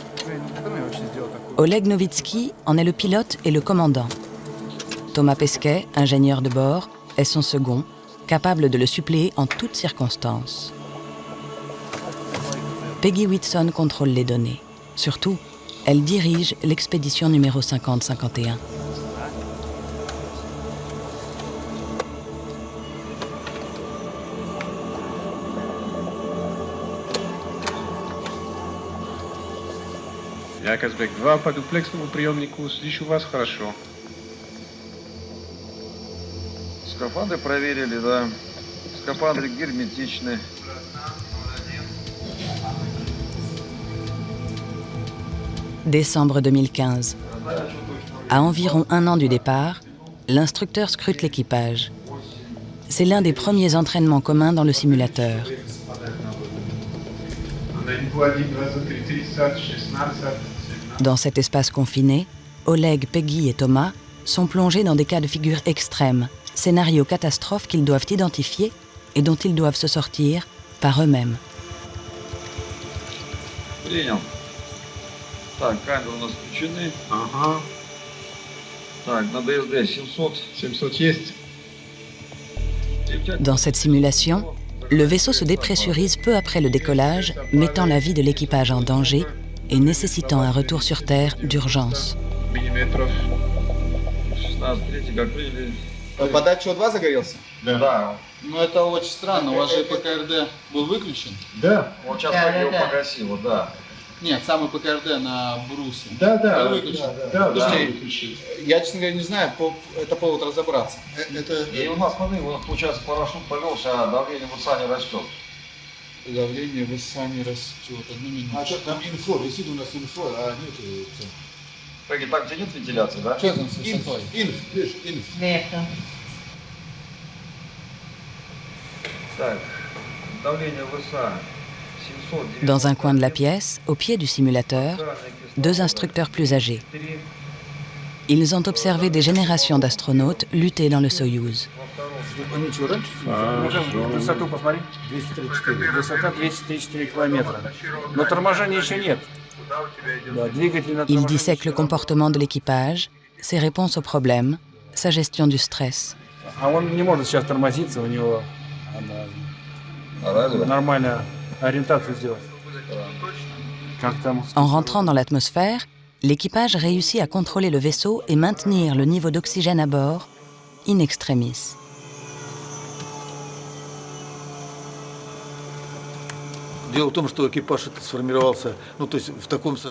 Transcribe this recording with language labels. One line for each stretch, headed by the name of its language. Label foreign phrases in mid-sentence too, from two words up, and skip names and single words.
French: Oleg Novitsky en est le pilote et le commandant. Thomas Pesquet, ingénieur de bord, est son second, capable de le suppléer en toutes circonstances. Peggy Whitson contrôle les données. Surtout, elle dirige l'expédition numéro 50-51.
Russian: Казбек 2 по дуплексному приемнику. Слышу вас хорошо. Скафандры проверили, да. Скафандры герметичны.
French: Décembre 2015. À environ 1 an du départ, l'instructeur scrute l'équipage. C'est l'un des premiers entraînements communs dans le simulateur. Dans cet espace confiné, Oleg, Peggy et Thomas sont plongés dans des cas de figure extrêmes, scénario catastrophe qu'ils doivent identifier et dont ils doivent se sortir par eux-mêmes.
Russian: Принял. Так, камеры у нас включены. Ага. Так, на ДСД 700. 700 есть.
French: Dans cette simulation, le vaisseau se dépressurise peu après le décollage, mettant la vie de l'équipage en danger et nécessitant un retour sur Terre d'urgence.
Russian: Миллиметров. 16-3, как приняли. Податчик у вас загорелся? Да. Ну это очень странно, у вас же ПКРД был выключен? Да. Вот сейчас я его погасил, да. Нет, самый ПКРД на брусе. Да. Выключен. Да. Слушайте, я, честно говоря, не знаю, это повод разобраться. И у нас, смотри, вот получается парашют повелся, а давление в УСА не растет. Давление в ИСА растет. Одну минуту. А что там инфо? Висит у нас инфо, а нет. Пеги, так где нет вентиляции, да? Что там с высотой? Инф. Так, давление в УСА 700.
French: Dans un coin de la pièce, au pied du simulateur, deux instructeurs plus âgés. Ils ont observé des générations d'astronautes lutter dans le Soyouz.
Russian: Они что, раньше? Высоту посмотри. 234. Высота 234 километра. Но торможения еще нет. Да, двигатель на
French: Ils
Russian: торможении
French: dissèquent le comportement de l'équipage, ses réponses aux problèmes, sa gestion du stress.
Russian: А он не может сейчас тормозиться, у него Разве? нормально ориентацию сделать. Как там?
French: En rentrant dans l'atmosphère, l'équipage réussit à contrôler le vaisseau et maintenir le niveau d'oxygène à bord,
Latin: in extremis.
Russian: Дело в том, что экипаж это сформировался, ну то есть в таком составе.